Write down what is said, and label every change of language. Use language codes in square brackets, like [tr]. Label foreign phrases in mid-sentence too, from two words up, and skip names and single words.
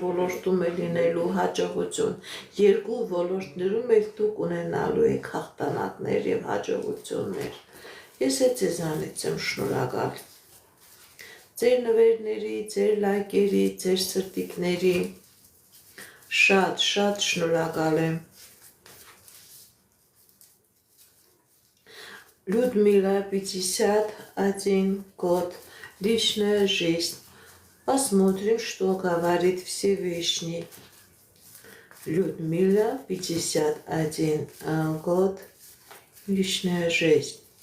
[hy] ոլորտում է լինելու հաջողություն։ Երկու ոլորտներում էլ դուք ունենալու եք հաղթանակներ եւ հաջողություններ։ Ես ձեզանից եմ շնորհակալ։ Ձեր նվերների, ձեր լայքերի, ձեր սրտիկների շատ շնորհակալ եմ։ [ru] Людмила, 51 год, личная жизнь. Посмотрим, что говорит Всевышний. Людмила, 51 год, личная жизнь.